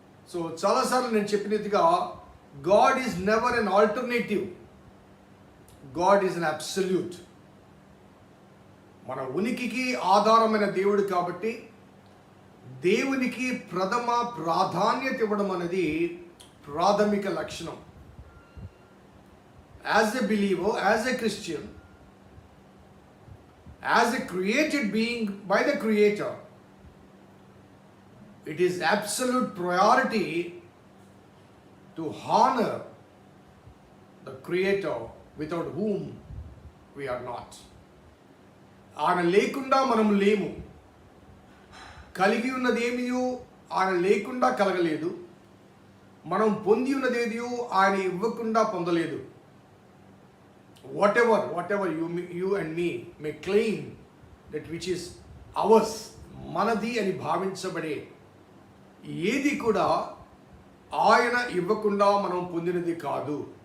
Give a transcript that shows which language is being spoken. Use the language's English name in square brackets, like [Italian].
[English] so [Telugu] చాలాసార్లు నేను చెప్పినట్టుగా [English] God is never an alternative, God is an absolute. [Telugu] మన ఉనికికి ఆధారమైన దేవుడు కాబట్టి దేవునికి ప్రథమ ప్రాధాన్యత ఇవ్వడం అనేది ప్రాథమిక లక్షణం. [English] As a believer, as a Christian, as a created being by the Creator, it is absolute priority to honor the Creator without whom we are not. [Telugu] ఆయన లేకుండా మనం లేము. కలిగి ఉన్నదేమియో ఆయన లేకుండా కలగలేదు. మనం పొంది ఉన్నదేదియో ఆయన ఇవ్వకుండా పొందలేదు. [English] whatever you and me may claim that which is ours, [Telugu] మనది అని భావించబడే ఏది కూడా ఆయన ఇవ్వకుండా మనం పొందినది కాదు.